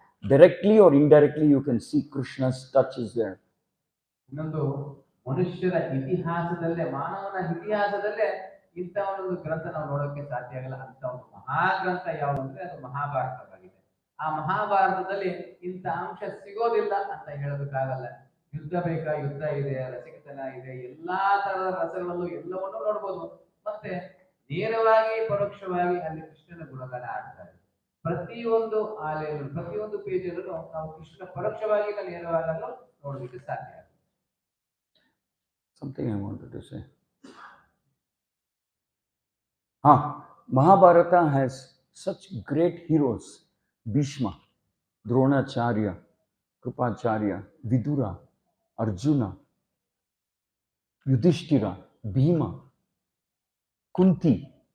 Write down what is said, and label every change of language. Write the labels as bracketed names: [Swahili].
[English] Directly or indirectly, you can see Krishna's touch is there. [Kannada] ಇನ್ನೊಂದು, ಮನುಷ್ಯರ ಇತಿಹಾಸದಲ್ಲೇ, ಮಾನವನ ಇತಿಹಾಸದಲ್ಲೇ ಇಂಥ ಒಂದು ಗ್ರಂಥ ನಾವು ನೋಡೋಕೆ ಸಾಧ್ಯ ಆಗಲ್ಲ. ಅಂತ ಒಂದು ಮಹಾಗ್ರಂಥ ಯಾವುದು ಅದು ಮಹಾಭಾರತವಾಗಿದೆ. ಆ ಮಹಾಭಾರತದಲ್ಲಿ ಇಂಥ ಅಂಶ ಸಿಗೋದಿಲ್ಲ ಅಂತ ಹೇಳೋದಕ್ಕಾಗಲ್ಲ. ಯುದ್ಧ ಬೇಕಾ, ಯುದ್ಧ ಇದೆ, ರಸಿಕತನ ಇದೆ, ಎಲ್ಲಾ ತರದ ರಸಗಳಲ್ಲೂ ಎಲ್ಲವನ್ನೂ ನೋಡ್ಬೋದು. ಮತ್ತೆ ನೇರವಾಗಿ ಪರೋಕ್ಷವಾಗಿ ಅಲ್ಲಿ ಕೃಷ್ಣನ ಗುಣಗಾನ ಆಡ್ತಾರೆ. ಪ್ರತಿಯೊಂದು ಆಲೆಯಲ್ಲೂ, ಪ್ರತಿಯೊಂದು ಪೇಜಲ್ಲೂ ನಾವು ಕೃಷ್ಣ ಪರೋಕ್ಷವಾಗಿ ನೇರವಾಗಲು ನೋಡಲಿಕ್ಕೆ ಸಾಧ್ಯ. [English] Something I wanted to say. Mahabharata has such great heroes: Bhishma, Dronacharya, Krupacharya, Vidura, Arjuna, Yudhishthira, Bhima, Kunti.